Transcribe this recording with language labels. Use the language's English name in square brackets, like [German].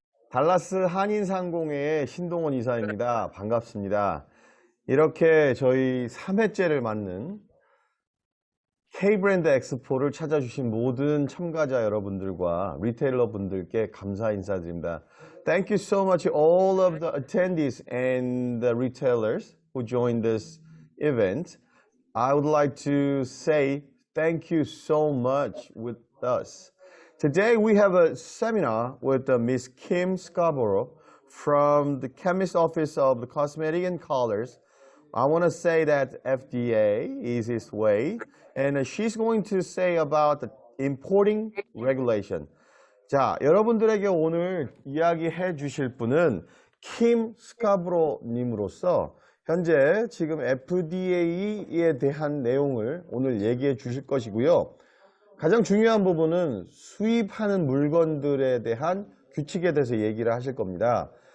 [Korean] 달라스 한인상공회의 신동원 이사입니다. 반갑습니다. 이렇게 저희 3회째를 맞는 K Brand EXPO를 찾아주신 모든 참가자 여러분들과 리테일러 분들께 감사 인사드립니다. [English] Thank you so much all of the attendees and the retailers who joined this event. I would like to say thank you so much with us. Today we have a seminar with Miss Kim Scarborough from the Chemist Office of the Cosmetic and Colors. I want to say that FDA is his way, and she's going to say about the importing regulation. [Korean] 자, 여러분들에게 오늘 이야기해 주실 분은 킴 스카브로 님으로서 현재 지금 FDA에 대한 내용을 오늘 얘기해 주실 것이고요. 가장 중요한 부분은 수입하는 물건들에 대한 규칙에 대해서 얘기를 하실 겁니다.